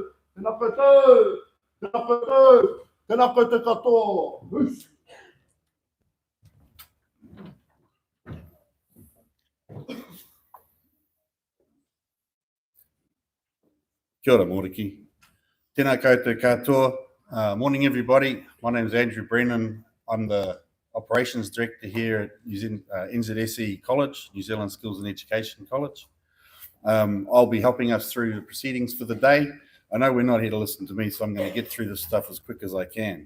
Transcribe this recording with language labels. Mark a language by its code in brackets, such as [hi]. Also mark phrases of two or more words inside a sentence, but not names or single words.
[mi] Tēnā koutou, tēnā koutou, tēnā koutou katoa. Kia ora, Moriki. Tēnā koutou katoa. [en] Morning, everybody. My name is Andrew Brennan. I'm the Operations Director here at NZSE College, New Zealand Skills and Education College. I'll be helping us through the proceedings for the day. I know we're not here to listen to me, so I'm going to get through this stuff as quick as I can.